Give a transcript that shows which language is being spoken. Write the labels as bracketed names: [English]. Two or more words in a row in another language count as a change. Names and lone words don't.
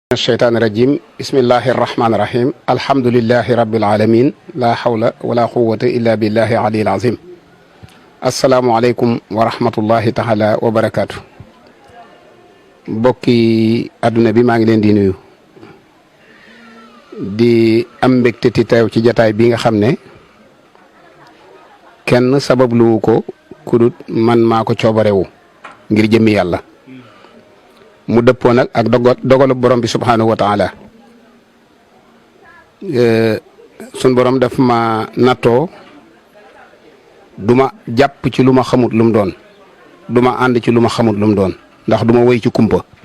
[Arabic] الشيطان الرجيم بسم الله الرحمن الرحيم الحمد لله رب العالمين لا حول ولا قوة إلا بالله العلي العظيم السلام عليكم ورحمة الله تعالى وبركاته [Wolof] bokki àdduna bi maa ngi leen di nuyu di am mbégte ti teew ci jataay bi nga xam ne kenn sababluwu ko kudut man maa ko coobarewu ngir jëmmi yàlla mu dëppoo nag ak dogalu borom bi [Arabic] سبحانه وتعالى [Wolof] sun borom daf ma nattoo duma jàpp ci lu ma xamut lu mu doon duma ànd ci lu ma xamut lu mu doon ndax duma woy ci kumpa